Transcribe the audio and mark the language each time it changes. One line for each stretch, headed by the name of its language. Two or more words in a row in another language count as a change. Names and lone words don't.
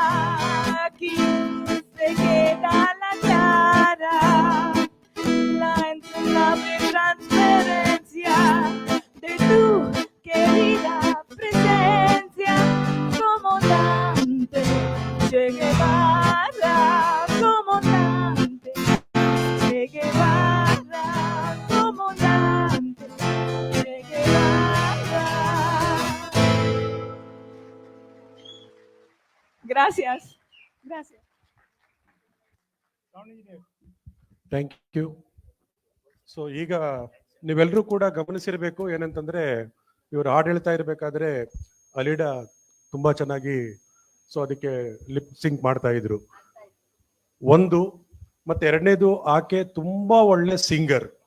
Spanish: Aquí se queda la clara, la entrenable transferencia de tu querida presencia, comandante Che Guevara, comandante Che Guevara, comandante Che Guevara. Gracias. Gracias.
English: thank you.
Kannada: ಸೊ ಈಗ ನೀವೆಲ್ಲರೂ ಕೂಡ ಗಮನಿಸಿರ್ಬೇಕು ಏನಂತಂದ್ರೆ ಇವರು ಹಾಡು ಹೇಳ್ತಾ ಇರ್ಬೇಕಾದ್ರೆ ಅಲಿಡಾ ತುಂಬಾ ಚೆನ್ನಾಗಿ ಅದಕ್ಕೆ
English: lip sync
Kannada: ಮಾಡ್ತಾ ಇದ್ರು. ಒಂದು ಮತ್ತೆ ಎರಡನೇದು ಆಕೆ ತುಂಬಾ ಒಳ್ಳೆ ಸಿಂಗರ್.